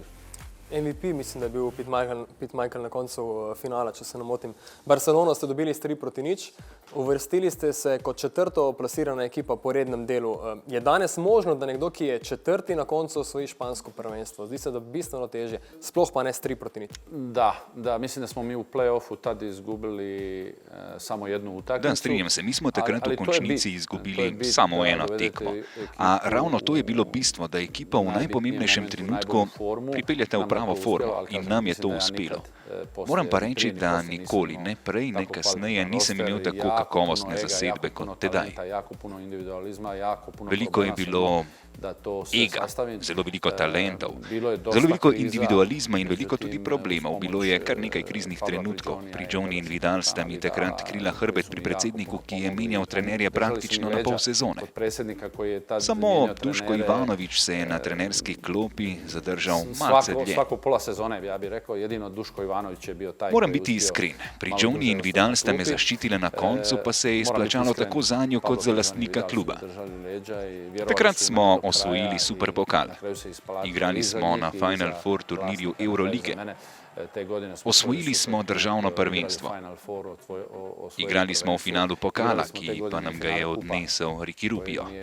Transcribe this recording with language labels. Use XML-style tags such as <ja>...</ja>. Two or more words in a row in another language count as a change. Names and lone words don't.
<sl>MVP, mislim, da je bil Pete Michael na koncu finala, če se ne motim. Barcelono ste dobili s 3-0, uvrstili ste se kot četrto plasirana ekipa po rednem delu. Je danes možno, da nekdo, ki je četrti na koncu, osvoji špansko prvenstvo? Zdi se, da bistveno težje, sploh pa ne s 3-0.</sl> <hr>Da, mislim da smo mi u play-offu tad izgubili samo jednu utakmicu.</hr> <sl>Da, strinjam se, mi smo takrat v končnici izgubili samo eno tekmo. A ravno to je bilo bistvo, da ekipa v najpomembnejšem trenutku pripeljete v pravo formo in nam je to uspelo. Moram pa reči, da nikoli, ne prej, ne kasneje, nisem imel tako kakovostne zasedbe kot tedaj. Veliko je bilo ega, zelo veliko talentov, zelo veliko individualizma in veliko tudi problemov. Bilo je kar nekaj kriznih trenutkov. Prigioni in Vidal sta mi takrat krila hrbet pri predsedniku, ki je menjal trenerje praktično na pol sezone. Samo Duško Ivanović se je na trenerski klopi zadržal malce dlje.</sl> <hr>Svako pola sezone, ja bih rekao, jedino Duško Ivanović je bio taj.</hr> <sl>Moram biti iskren. Prigioni in Vidal sta me zaščitile na koncu, pa se je izplačalo tako zanjo kot za lastnika kluba. Takrat smo osvojili Superpokal. Igrali smo na Final Four turnirju Eurolige. Osvojili smo državno prvenstvo. Igrali smo v finalu pokala, ki pa nam ga je odnesel Ricky Rubio.</sl>